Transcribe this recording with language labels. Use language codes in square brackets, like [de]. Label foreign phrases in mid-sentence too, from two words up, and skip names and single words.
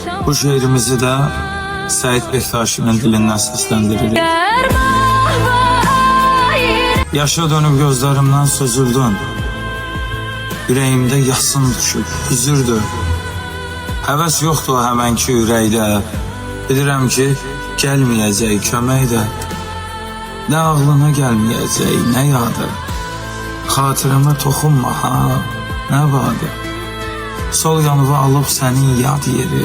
[tr] Bu şehrimizi de Sait Bektaşi'nin dilinden seslendiririk. Yaşa dönüp gözlerimden süzüldün. Yüreğimde yasın düşüp hüzürdür. [az] Həvəs yoxdur o həmənki ürəkdə. Bilirəm ki, gəlməyəcək kömək də. Nə ağlına gəlməyəcək, nə yadı. Xatirəmə toxunma ha, nə vadı. Sol yanıva alıb sənin yad yeri.